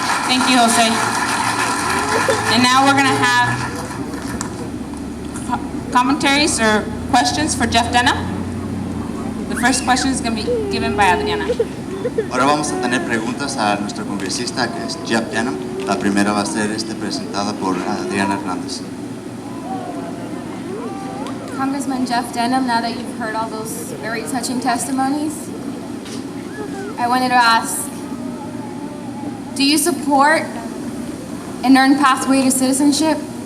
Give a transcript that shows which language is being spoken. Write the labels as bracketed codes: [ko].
[en] Thank you, Jose. And now we're going to have commentaries or questions for Jeff Denham. The first question is going to be given by Adriana. [es] Ahora vamos a tener preguntas a nuestro congresista, que es Jeff Denham. La primera va a ser presentada por Adriana Hernández. [en] Congressman Jeff Denham, now that you've heard all those very touching testimonies, I wanted to ask, do you support an earned pathway to citizenship?